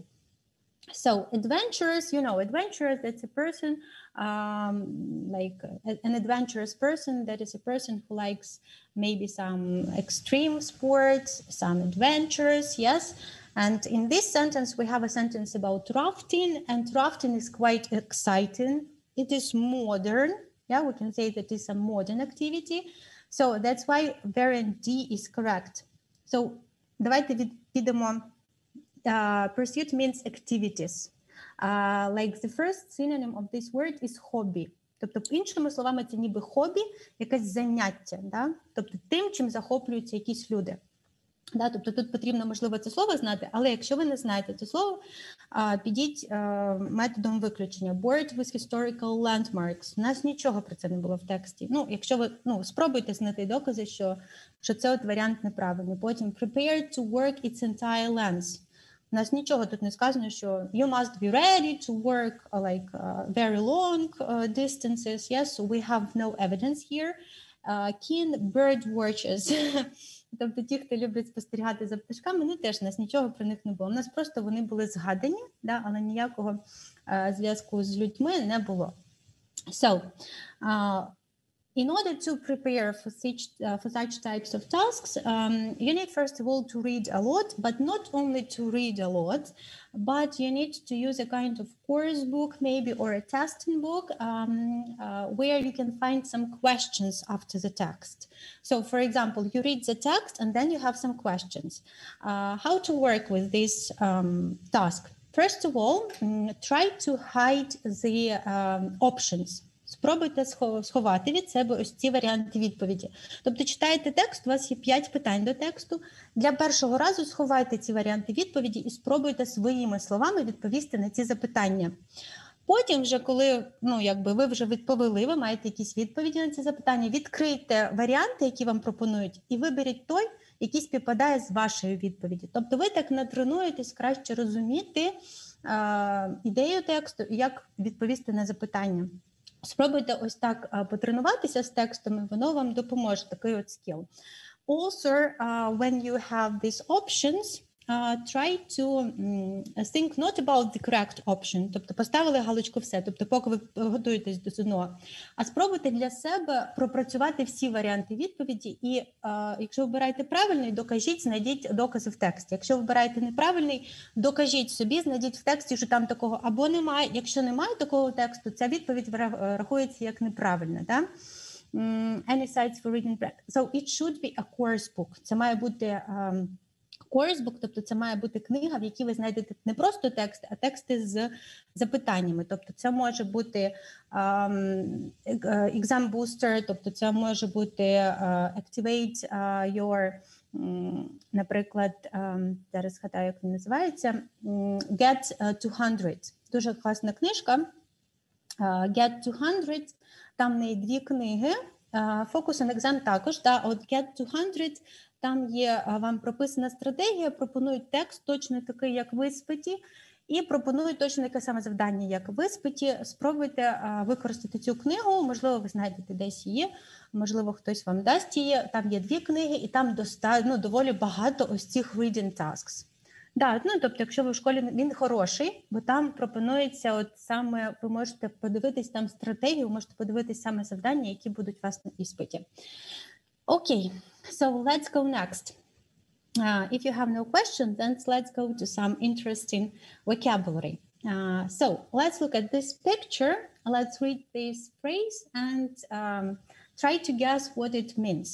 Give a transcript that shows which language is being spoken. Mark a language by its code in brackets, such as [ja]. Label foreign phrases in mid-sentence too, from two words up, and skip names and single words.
[en] So adventurers, you know, adventurers, that's a person, like an adventurous person, that is a person who likes maybe some extreme sports, some adventures, yes. And in this sentence, we have a sentence about rafting, and rafting is quite exciting. It is modern. Yeah, we can say that it's a modern activity. So that's why variant D is correct. [uk] So давайте підемо. [en] Pursuit means activities. Like the first synonym of this word is hobby. [uk] Тобто, іншими словами, це ніби хобі, якесь заняття, да? Тобто тим, чим захоплюються якісь люди. Да, тобто тут потрібно, можливо, це слово знати, але якщо ви не знаєте це слово, підіть методом виключення. [en] Word with historical landmarks. [uk] У нас нічого про це не було в тексті. Ну, якщо ви спробуйте знайти докази, що це от варіант неправильний. Потім [en] prepared to work its entire length. [uk] У нас нічого тут не сказано, що [en] you must be ready to work like very long distances. Yes, so we have no evidence here. Keen bird watchers. [uk] Тобто ті, хто люблять спостерігати за пташками, теж у нас нічого про них не було. У нас просто вони були згадані, да, але ніякого зв'язку з людьми не було. [en] So, in order to prepare for such types of tasks, you need first of all to read a lot, but not only to read a lot, but you need to use a kind of course book maybe or a testing book where you can find some questions after the text. So for example, you read the text and then you have some questions. How to work with this task? First of all, try to hide the options. [uk] Спробуйте сховати від себе ось ці варіанти відповіді. Тобто читаєте текст, у вас є 5 питань до тексту. Для першого разу сховайте ці варіанти відповіді і спробуйте своїми словами відповісти на ці запитання. Потім вже, коли ви вже відповіли, ви маєте якісь відповіді на ці запитання, відкрийте варіанти, які вам пропонують, і виберіть той, який співпадає з вашою відповіддю. Тобто ви так натренуєтесь краще розуміти ідею тексту і як відповісти на запитання. Спробуйте ось так потренуватися з текстом, і воно вам допоможе, такий от скіл. [en] Also, when you have these options, try to think not about the correct option, [uk] тобто поставили галочку все, тобто поки ви готуєтесь до ЗНО, а спробуйте для себе пропрацювати всі варіанти відповіді і якщо вибираєте правильний, докажіть, знайдіть докази в тексті. Якщо вибираєте неправильний, докажіть собі, знайдіть в тексті, що там такого або немає. Якщо немає такого тексту, ця відповідь рахується як неправильна, да? [en] Any sites for reading practice. So it should be a course book. [uk] Це має бути [en] course book, [uk] тобто це має бути книга, в якій ви знайдете не просто текст, а тексти з запитаннями. Тобто це може бути [en] exam booster, [uk] тобто це може бути [en] activate your, [uk] наприклад, зараз згадаю, як він називається, Get 200. Дуже класна книжка. Get 200, там в неї 2 книги. Focus on exam також, да, от Get 200, там є вам прописана стратегія, пропонують текст точно такий, як в іспиті, і пропонують точно таке саме завдання, як в іспиті. Спробуйте використати цю книгу, можливо, ви знайдете десь її, можливо, хтось вам дасть її. Там є 2 книги, і там доволі багато ось цих [en] reading tasks. [uk] Да, тобто, якщо ви в школі, він хороший, бо там пропонується от саме, ви можете подивитись там стратегію, можете подивитись саме завдання, які будуть у вас на іспиті. [en] Okay, so let's go next. If you have no questions, then let's go to some interesting vocabulary. So let's look at this picture. Let's read this phrase and try to guess what it means.